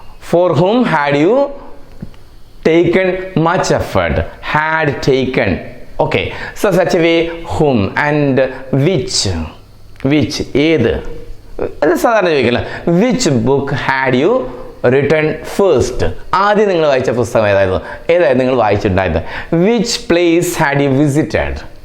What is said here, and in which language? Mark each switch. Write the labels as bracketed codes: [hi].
[en] For whom had you taken much effort? Had taken. Okay, so such a way whom and which [ml] ഏത്? അത് സാധാരണ ചോദിക്കില്ല. [en] Which book had you written first? [ml] ആദ്യം നിങ്ങൾ വായിച്ച പുസ്തകം ഏതായിരുന്നു നിങ്ങൾ വായിച്ചിട്ടുണ്ടായിരുന്നത്? [en] Which place had you visited?